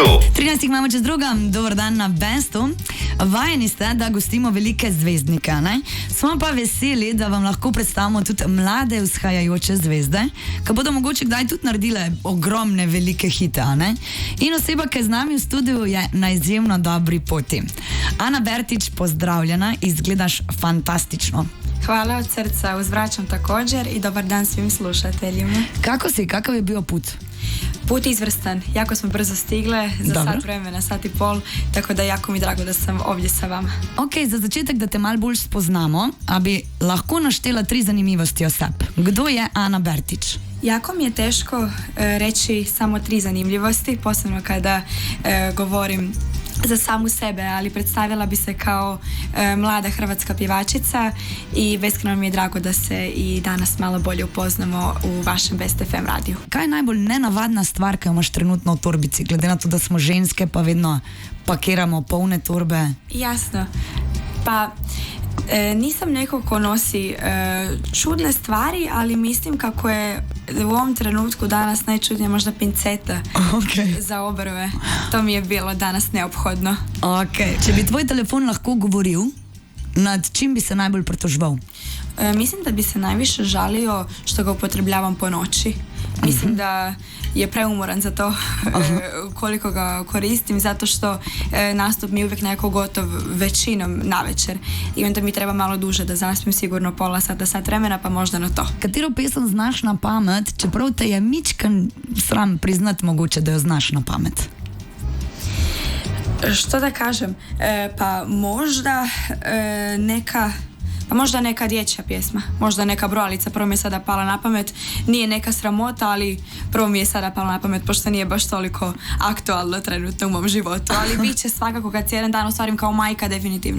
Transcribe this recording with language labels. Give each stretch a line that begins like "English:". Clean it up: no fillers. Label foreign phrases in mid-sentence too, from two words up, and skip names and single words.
Slovenian: 13 imamo čez drugam, dober dan na Bestu. Vajeni ste, da gostimo velike zvezdnike, ne? Smo pa veseli, da vam lahko predstavimo tudi mlade vzhajajoče zvezde, ki bodo mogoče kdaj tudi naredile ogromne velike hite, ne? In oseba, ki je z nami v studiu, je na izjemno dobri poti. Ana Bertić, pozdravljena, izgledaš fantastično.
Croatian: Hvala od srca, uzvraćam također i dobar dan svim slušateljima. Kako si, kakav je bio put? Put izvrstan, jako smo brzo stigle, za
Slovenian: Dobro.
Croatian: sat vremena, sat i pol, tako da jako mi drago da sam ovdje sa vama.
Slovenian: Ok, za začetek, da te malo bolj spoznamo, a bi lahko naštela 3 zanimivosti o sebi. Kdo je Ana Bertić?
Croatian: Jako mi je teško reći samo 3 zanimljivosti, posebno kada govorim za samu sebe, ali predstavila bi se kao mlada hrvatska pjevačica i beskreno mi je drago da se i danas malo bolje upoznamo u vašem Best FM radiju.
Slovenian: Kaj je najbolj nenavadna stvar, ki jo imaš trenutno v torbici, glede na to, da smo ženske, pa vedno pakiramo polne torbe?
Croatian: Jasno. Pa nisam neko ko nosi čudne stvari, ali mislim kako je u ovom trenutku danas najčudnije možda pinceta za obrve. To mi je bilo danas neophodno.
Slovenian: Ok, če bi tvoj telefon lahko govoril, nad čim bi se najbolj pritoževal?
Croatian: Mislim da bi se najviše žalio što ga upotrebljavam po noći. Mislim da je preumoran za to koliko ga koristim, zato što nastup mi je uvijek nekako gotov većinom navečer i onda mi treba malo duže da zaspim, sigurno pola sata, sat vremena, pa možda na to.
Slovenian: Katero pesem znaš na pamet, čeprav te je mičkan sram priznat mogoče, da jo znaš na pamet?
Croatian: Što da kažem? Pa možda neka dječja pjesma, možda neka brojalica, prvo mi je sada pala na pamet, nije neka sramota, ali prvo mi je sada pala na pamet, pošto nije baš toliko aktualno trenutno u mom životu, ali bit će svakako kad cijelen dan ostvarim kao majka, definitivno.